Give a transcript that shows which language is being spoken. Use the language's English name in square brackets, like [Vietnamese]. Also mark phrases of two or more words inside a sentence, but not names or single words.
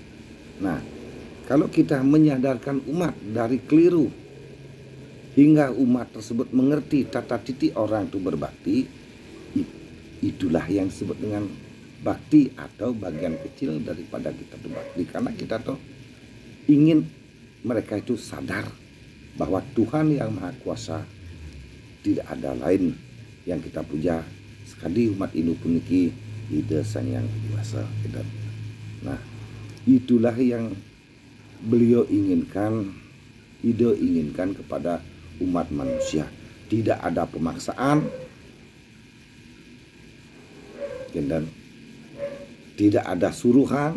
[Indonesian] Nah, kalau kita menyadarkan umat dari keliru hingga umat tersebut mengerti tata titi orang itu berbakti, itulah yang disebut dengan bakti atau bagian kecil daripada kita berbakti. Karena kita tuh ingin mereka itu sadar bahwa Tuhan Yang Maha Kuasa tidak ada lain yang kita puja sekali umat Hindu puniki Ida Sang Yang Kuasa. Nah, itulah yang beliau inginkan, Ida inginkan kepada umat manusia. Tidak ada pemaksaan dan tidak ada suruhan.